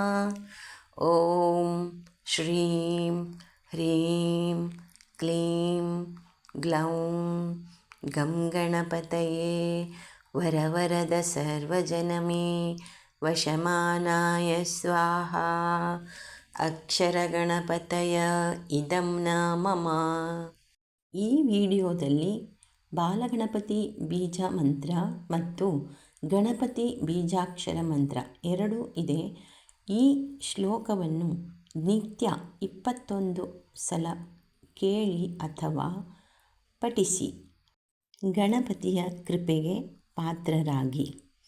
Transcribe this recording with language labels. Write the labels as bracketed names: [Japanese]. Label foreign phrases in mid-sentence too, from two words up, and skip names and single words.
[Sanskrit] ॐ श्रीं ह्रीं क्लीं ग्लौं गं गणपतये वरवरद सर्वजनमे वशमानाय स्वाहा अक्षरगणपतय इदं न मम [Kannada] ಈ ವಿಡಿಯೋದಲ್ಲಿ ಬಾಲಗಣಪತಿ ಬೀಜ ಮಂತ್ರ ಮತ್ತು ಗಣಪತಿ ಬೀಜಾಕ್ಷರ ಮಂತ್ರ ಎರಡೂ ಇದೆ. ಈ ಶ್ಲೋಕವನ್ನು ನಿತ್ಯ 21 ಸಲ ಕೇಳಿ ಅಥವಾ ಪಠಿಸಿ ಗಣಪತಿಯ ಕೃಪೆಗೆ ಪಾತ್ರರಾಗಿ.